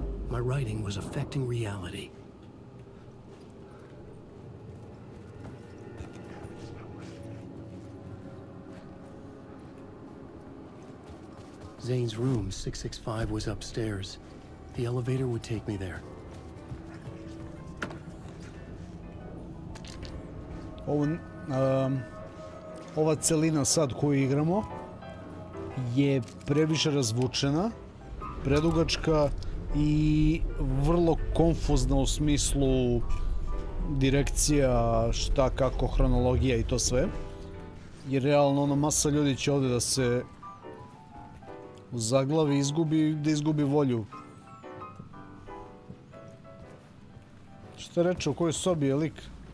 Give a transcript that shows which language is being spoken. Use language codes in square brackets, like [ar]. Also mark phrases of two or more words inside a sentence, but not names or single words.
[en] My writing was affecting reality. Zane's room, 665, was upstairs. The elevator would take me there. [sr] Ova celina sad koju igramo je previše razvučena, predugačka i vrlo konfuzna u smislu direkcija, šta, kako, hronologija i to sve. Jer realno ono masa ljudi će ovdje da se zaglavi, izgubi volju. Šta reče, u kojoj sobi je lik?